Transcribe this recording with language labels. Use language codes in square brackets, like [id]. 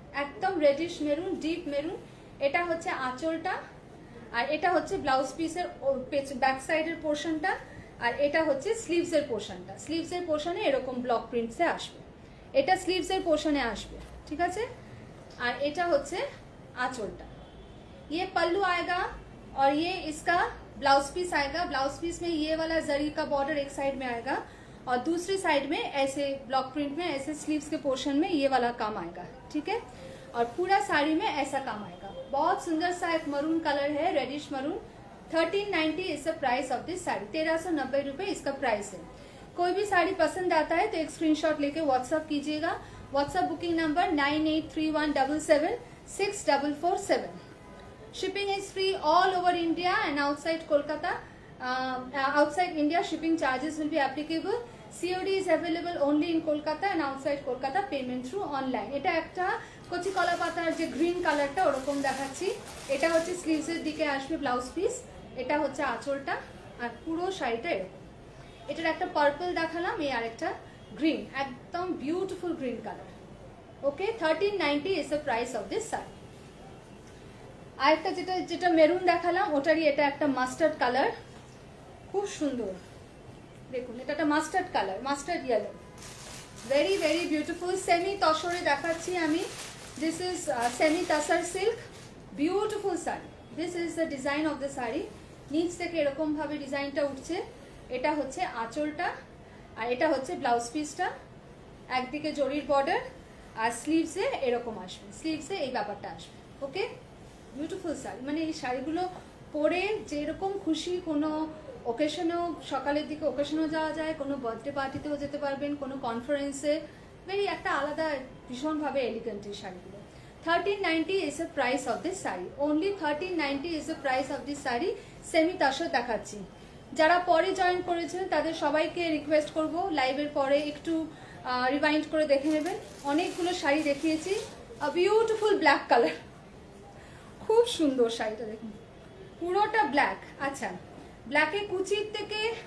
[bn] একদম radish maroon, deep maroon. এটা হচ্ছে আঁচলটা, আর এটা হচ্ছে ব্লাউজ পিসের ব্যাক সাইডের পোর্শনটা, আর এটা হচ্ছে স্লিভসের পোর্শনটা। স্লিভসের পোর্শনে এরকম ব্লক প্রিন্টসে আসবে, এটা স্লিভসের পোর্শনে আসবে, ঠিক আছে। আর এটা হচ্ছে आंचलटा। [hi] ये पल्लू आएगा और ये इसका ब्लाउज पीस आएगा। ब्लाउज पीस में ये वाला जरी का बॉर्डर एक साइड में आएगा और दूसरी साइड में ऐसे ब्लॉक प्रिंट में ऐसे स्लीव्स के पोर्शन में ये वाला काम आएगा, ठीक है। और पूरा साड़ी में ऐसा काम आएगा। बहुत सुंदर सा एक मरून कलर है, reddish maroon. [en] 1390 is the price of this sari. [hi] 1390 रुपए इसका प्राइस है। कोई भी साड़ी पसंद आता है तो एक स्क्रीनशॉट लेके व्हाट्सअप कीजिएगा। WhatsApp booking number 9831776447। [en] Shipping is free all over India and outside Kolkata. Outside India, shipping charges will be applicable. COD is available only in Kolkata and outside Kolkata. Payment through online. [bn] এটা একটা কচি কলা পাতার যে green কালারটা ওরকম দেখাচ্ছি। এটা হচ্ছে স্লিভসের দিকে আসবে ব্লাউজ পিস, এটা হচ্ছে আঁচলটা, আর পুরো শাড়িটা এরকম। এটার একটা পার্পল দেখালাম, এই আরেকটা গ্রিন, একদম beautiful green colour. [en] Okay, 1390 is the price of this saree. [bn] আরেকটা যেটা মেরুন দেখালাম ওটারই এটা একটা মাস্টার্ড কালার, খুব সুন্দর। দেখুন এটা একটা mustard colour, mustard yellow, [en] Very very beautiful. [bn] Semi তসরে দেখাচ্ছি আমি। [en] This is semi tussar silk, beautiful sari. This is the design of the sari. [bn] নিচ থেকে এরকম ভাবে ডিজাইনটা উঠছে। এটা হচ্ছে আঁচলটা আর এটা হচ্ছে ব্লাউজ পিসটা। একদিকে জরির বর্ডার আর স্লিভসে এরকম আসবে, স্লিভসে এই ব্যাপারটা আসবে। ওকে, বিউটিফুল শাড়ি। মানে এই শাড়িগুলো পরে যেরকম খুশি কোনো ওকেশনেও, সকালের দিকে ওকেশনেও যাওয়া যায়, কোনো বার্থডে পার্টিতেও যেতে পারবেন, কোনো কনফারেন্সে, ভেরি একটা আলাদা ভীষণভাবে এলিগেন্ট এই শাড়িগুলো। [en] 1390 is the price of this sari. only 1390 is the price of this sari. [bn] Semi তাসর দেখাচ্ছি। যারা পরে জয়েন করেছেন তাদের সবাইকে রিকোয়েস্ট করব লাইভের পরে একটু রিভাইন্ড করে দেখে নেবেন। অনেকগুলো শাড়ি দেখিয়েছি। বিউটিফুল ব্ল্যাক কালার, খুব সুন্দর শাড়িটা দেখুন, পুরোটা ব্ল্যাক। আচ্ছা, ব্ল্যাকে কুচির থেকে